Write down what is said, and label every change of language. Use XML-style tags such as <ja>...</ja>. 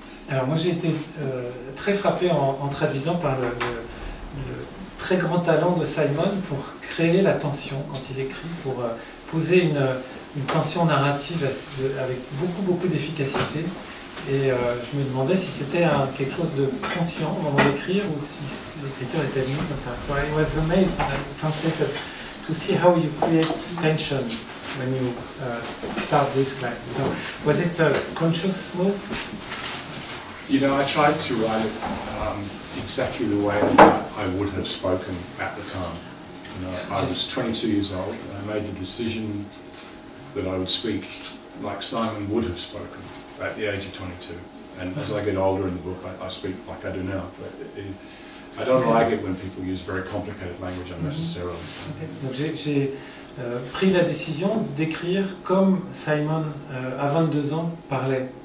<fr>Alors moi j'ai été très frappé en traduisant par le très grand talent de Simon pour créer la tension quand il écrit, pour poser une tension narrative avec beaucoup d'efficacité. Et je me demandais si c'était quelque chose de conscient au moment d'écrire ou si l'écriture était venue comme ça.</fr> <en>So I was amazed when I translated to see how you create tension when you start this kind. So was it a conscious move? You know, I tried to write it exactly the way that I would have spoken at the time. You know, I was 22 years old and I made the decision that I would speak like Simon would have spoken at the age of 22. And as I get older in the book, I speak like I do now. But I don't like it when people use very complicated language unnecessarily. Okay.</en> <fr>Donc j'ai pris la décision d'écrire comme Simon, à 22 ans, parlait.</fr>